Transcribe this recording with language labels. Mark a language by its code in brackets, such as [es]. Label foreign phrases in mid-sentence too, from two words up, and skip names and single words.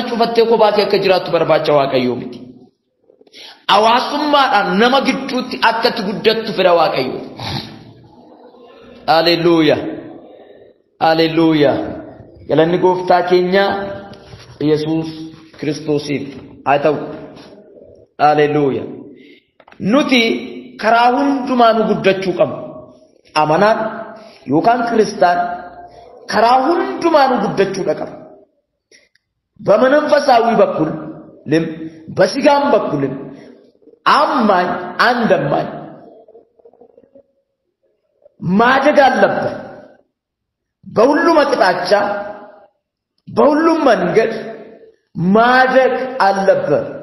[om] cufattee kophaa kee akka jiraattu barbaacha Waaqayyoo miti hawaasummaadhaan nama gidduutti akkatti guddattu fedha Waaqayyoo haleluuya haleluuya galanni gooftaa keenya Yesuus Kiristoosiif haa ta'u haleluuya nuti karaa hundumaan guddachuu qabna amanaan yookaan ክርስቲያን karaa hundumaan guddachuu qaba [am] በመንፈሳዊ በኩል በስጋም በኩል አማኝ አንደማኝ ማደግ አለበት በሁሉም አቅጣጫ በሁሉም መንገድ ማደግ አለበት